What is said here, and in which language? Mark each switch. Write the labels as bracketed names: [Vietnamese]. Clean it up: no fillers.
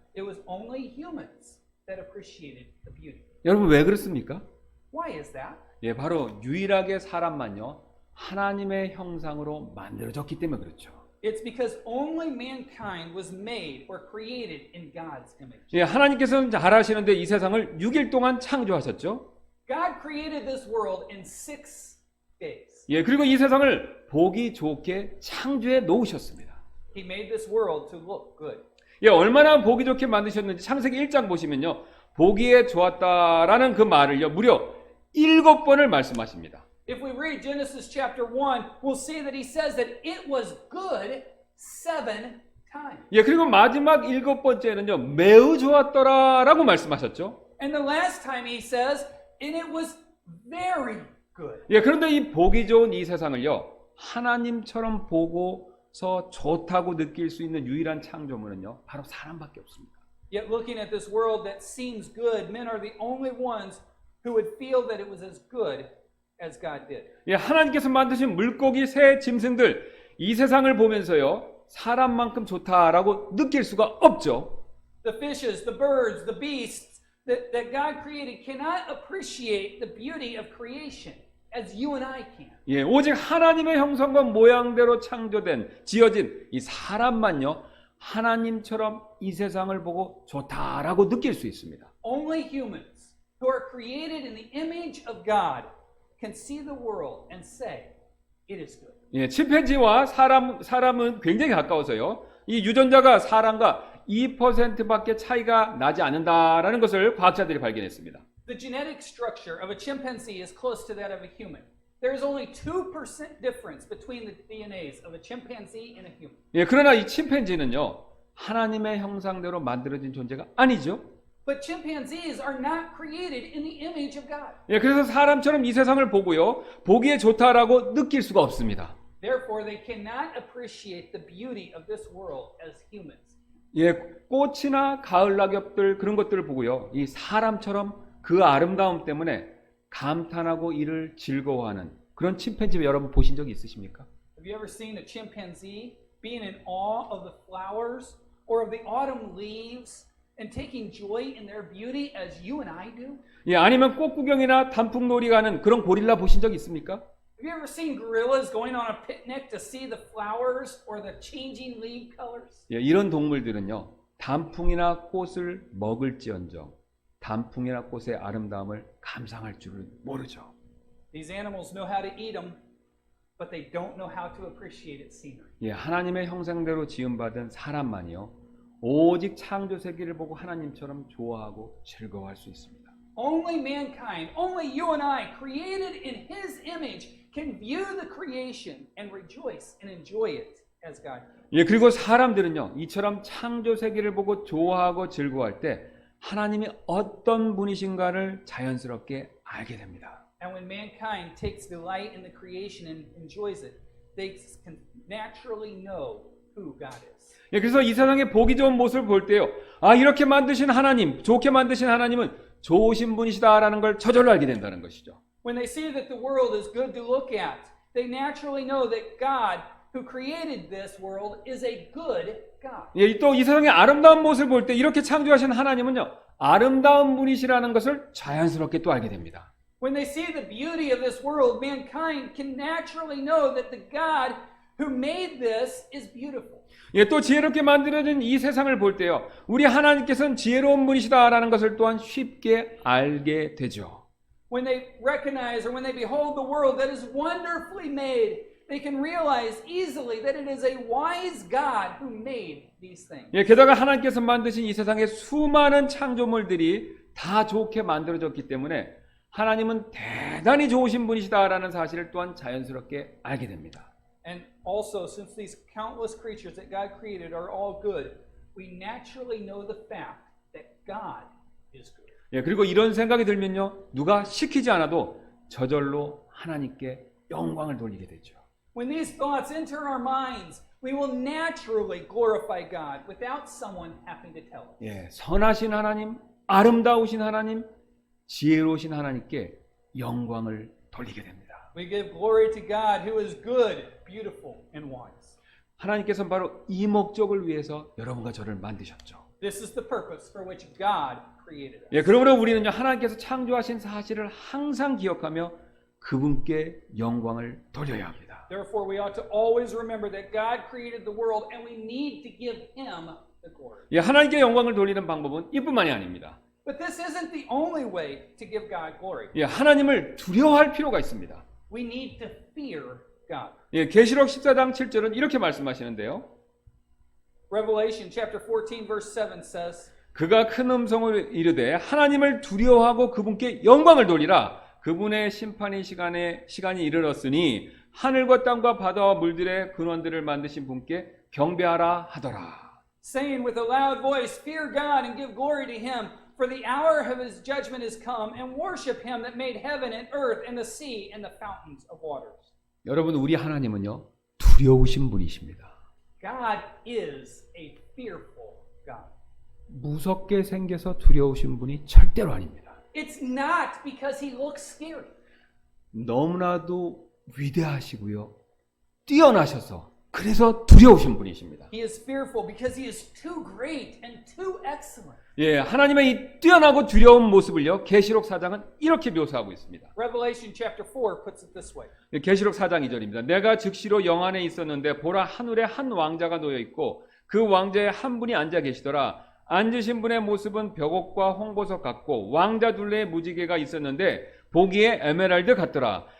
[English] It was only humans that appreciated the beauty. [Korean] 여러분 왜 그렇습니까? [English] Why is that? [Korean] 예, 바로 유일하게 사람만요, 하나님의 형상으로 만들어졌기 때문에 그렇죠. [English] It's because only mankind was made or created in God's image. [Korean] 예, 하나님께서는 잘 아시는데 이 세상을 6일 동안 창조하셨죠. [English] God created this world in 6 days. [Korean] 예, 그리고 이 세상을 보기 좋게 창조해 놓으셨습니다. [English] He made this world to look good. [Korean] 예, 얼마나 보기 좋게 만드셨는지 창세기 1장 보시면요, 보기에 좋았다라는 그 말을요, 무려 7번을 말씀하십니다. [English] If we read Genesis chapter 1, we'll see that he says that it was good 7 times. [Korean] 예, 그리고 마지막 7번째는요, 매우 좋았더라라고 말씀하셨죠. [English] And the last time he says, and it was very good. [Korean] 예, 그런데 이 보기 좋은 이 세상을요, 하나님처럼 보고서 좋다고 느낄 수 있는 유일한 창조물은요, 바로 사람밖에 없습니다. [English] Yet looking at this world that seems good, men are the only ones who would feel that it was as good as God did. [Korean] 예, 하나님께서 만드신 물고기, 새, 짐승들 이 세상을 보면서요, 사람만큼 좋다라고 느낄 수가 없죠. [English] The fishes, the birds, the beasts that God created cannot appreciate the beauty of creation as you and I can. [Korean] 예, 오직 하나님의 형상과 모양대로 창조된, 지어진 이 사람만요, 하나님처럼 이 세상을 보고 좋다라고 느낄 수 있습니다. [English] Only humans who are created in the image of God can see the world and say, it is good. [Korean] 예, 침팬지와 사람은 굉장히 가까워서요. 이 유전자가 사람과 2%밖에 차이가 나지 않는다라는 것을 과학자들이 발견했습니다. [English] The genetic structure of a chimpanzee is close to that of a human. There is only 2% difference between the DNAs of a chimpanzee and a human. [Korean] 예, 그러나 이 침팬지는요, 하나님의 형상대로 만들어진 존재가 아니죠. [English] But chimpanzees are not created in the image of God. [Korean] 예, 그래서 사람처럼 이 세상을 보고요, 보기에 좋다라고 느낄 수가 없습니다. [English] Therefore, they cannot appreciate the beauty of this world as humans. [Korean] 예, 꽃이나 가을 낙엽들 그런 것들을 보고요, 이 사람처럼 그 아름다움 때문에 감탄하고 이를 즐거워하는 그런 침팬지 여러분 보신 적이 있으십니까? [English] Have you ever seen a chimpanzee being in awe of the flowers or of the autumn leaves and taking joy in their beauty as you and I do? [Korean] 예, 아니면 꽃 구경이나 단풍놀이 가는 그런 고릴라 보신 적 있습니까? [English] Have you ever seen gorillas going on a picnic to see the flowers or the changing leaf colors? [Korean] 예, 이런 동물들은요, 단풍이나 꽃을 먹을지언정 단풍이나 꽃의 아름다움을 감상할 줄을 모르죠. [English] These animals know how to eat them, but they don't know how to appreciate its scenery. [Korean] 예, 하나님의 형상대로 지음받은 사람만이요, 오직 창조 세계를 보고 하나님처럼 좋아하고 즐거워할 수 있습니다. [English] Only mankind, only you and I, created in His image, can view the creation and rejoice and enjoy it as God. [Korean] 예, 그리고 사람들은요, 이처럼 창조 세계를 보고 좋아하고 즐거워할 때 하나님이 어떤 분이신가를 자연스럽게 알게 됩니다. [English] And when mankind takes delight in the creation and enjoys it, they can naturally know who God is. [Korean] 예, 그래서 이 세상의 보기 좋은 모습을 볼 때요, 아, 이렇게 만드신 하나님, 좋게 만드신 하나님은 좋으신 분이시다라는 걸 저절로 알게 된다는 것이죠. [English] When they see that the world is good to look at, they naturally know that God, who created this world, is a good God. [Korean] 예, 또 이 세상의 아름다운 모습을 볼 때 이렇게 창조하신 하나님은요, 아름다운 분이시라는 것을 자연스럽게 또 알게 됩니다. [English] When they see the beauty of this world, mankind can naturally know that the God who made this is beautiful. [Korean] 예, 또 지혜롭게 만들어진 이 세상을 볼 때요, 우리 하나님께서는 지혜로운 분이시다라는 것을 또한 쉽게 알게 되죠. [English] When they recognize or when they behold the world that is wonderfully made, they can realize easily that it is a wise God who made these things. [Korean] 예, 게다가 하나님께서 만드신 이 세상의 수많은 창조물들이 다 좋게 만들어졌기 때문에 하나님은 대단히 좋으신 분이시다라는 사실을 또한 자연스럽게 알게 됩니다. [English] And also, since these countless creatures that God created are all good, we naturally know the fact that God is good. [Korean] 예, 그리고 이런 생각이 들면요, 누가 시키지 않아도 저절로 하나님께 영광을 돌리게 되죠. [English] When these thoughts enter our minds, we will naturally glorify God without someone having to tell us. [Korean] 예, 선하신 하나님, 아름다우신 하나님, 지혜로우신 하나님께 영광을 돌리게 됩니다. [English] We give glory to God who is good, beautiful, and wise. [Korean] 하나님께서는 바로 이 목적을 위해서 여러분과 저를 만드셨죠. [English] This is the purpose for which God created us. [Korean] 예, 그러므로 우리는요, 하나님께서 창조하신 사실을 항상 기억하며 그분께 영광을 돌려야 합니다. [English] Therefore, we ought to always remember that God created the world and we need to give Him the glory. [Korean] 예, 하나님께 영광을 돌리는 방법은 이뿐만이 아닙니다. [English] But this isn't the only way to give God glory. [Korean] 예, 하나님을 두려워할 필요가 있습니다. [English] We need to fear God. [Korean] 예, 계시록 14장 7절은 이렇게 말씀하시는데요. [English] Revelation chapter 14 verse 7 says, [Korean] 그가 큰 음성을 이르되 하나님을 두려워하고 그분께 영광을 돌리라. 그분의 심판의 시간이 이르렀으니 하늘과 땅과 바다와 물들의 근원들을 만드신 분께 경배하라 하더라. [English] saying with a loud voice, fear God and give glory to Him, for the hour of His judgment is come, and worship Him that made heaven and earth and the sea and the fountains of waters. [Korean] 여러분, 우리 하나님은요, 두려우신 분이십니다. [English] God is a fearful God. [Korean] 무섭게 생겨서 두려우신 분이 절대로 아닙니다. [English] It's not because He looks scary. [Korean] 너무나도 위대하시고요, 뛰어나셔서 그래서 두려우신 분이십니다. [English] He is fearful because He is too great and too excellent. [Korean] 예, 하나님의 이 뛰어나고 두려운 모습을요, 계시록 4장은 이렇게 묘사하고 있습니다. [English] Revelation chapter 4 puts it this way. [Korean] 예, 계시록 4장 2절입니다. 내가 즉시로 영 안에 있었는데 보라, 하늘에 한 왕자가 놓여 있고 그 왕자에 한 분이 앉아 계시더라. 앉으신 분의 모습은 벽옥과 홍보석 같고 왕자 둘레에 무지개가 있었는데 보기에 에메랄드 같더라.